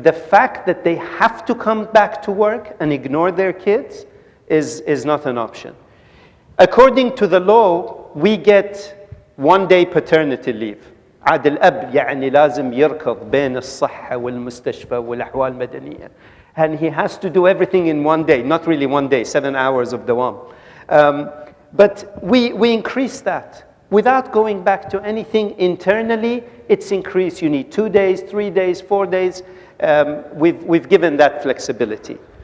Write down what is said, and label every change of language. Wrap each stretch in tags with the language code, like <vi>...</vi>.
<en>the fact that they have to come back to work and ignore their kids is not an option. According to the law, we get 1 day paternity leave.</en> <ar>عاد الأب يعني لازم يركض بين الصحة والمستشفى والأحوال المدنية.</ar> <en>And he has to do everything in 1 day, not really 1 day, 7 hours of dawam. But we increase that. Without going back to anything internally, it's increased. You need 2 days, 3 days, 4 days. We've given that flexibility.</en>